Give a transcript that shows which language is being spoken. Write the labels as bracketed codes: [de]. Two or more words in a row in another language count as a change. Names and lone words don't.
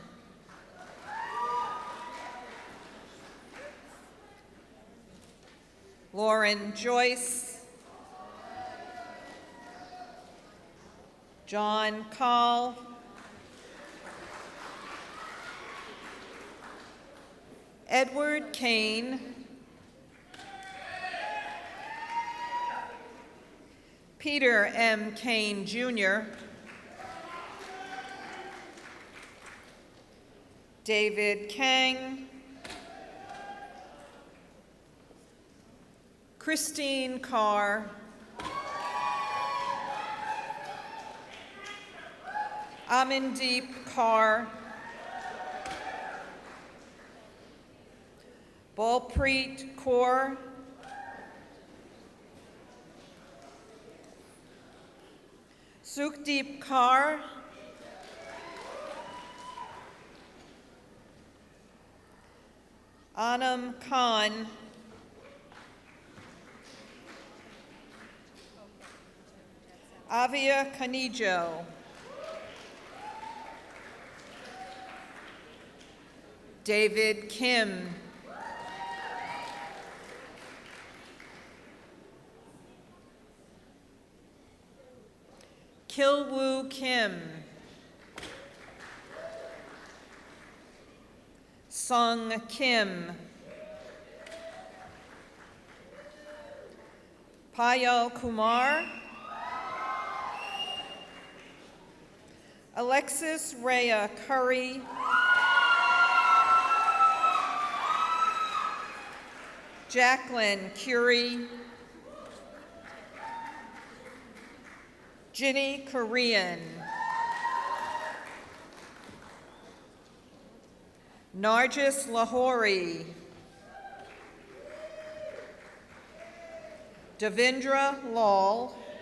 [en] Lauren Joyce, John Call, Edward Kane, Peter M. Kane, Jr., David Kang, Christine Carr, Amandeep Kaur, Balpreet Kaur, Sukhdeep Kaur, Anam Khan, Avia Canijo, David Kim, Kilwoo Kim, Sung Kim, Payal Kumar, Alexis Rhea Curry, Jacqueline Curie, Ginny Korean, Nargis Lahori, Devendra Lal,